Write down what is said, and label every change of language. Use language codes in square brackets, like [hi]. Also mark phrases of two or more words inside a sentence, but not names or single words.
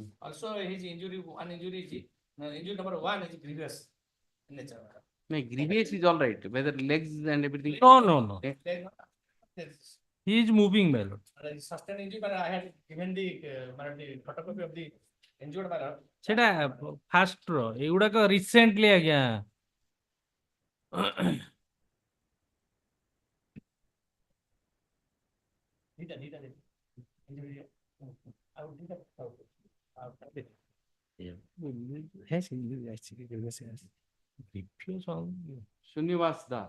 [en] Also, his injury, one injury is injury number 1 is grievous in nature, my lord. No, grievous is all right. Whether legs and everything. No. Then, there's He is moving, my lord. sustained injury, but I had given the photocopy of the injured, my lord. সেটা ফার্স্ট ର ଏଗୁଡାକ ରିସେଣ୍ଟଲି ଆଜ୍ଞା Injury. I would do that. Srinivas Das.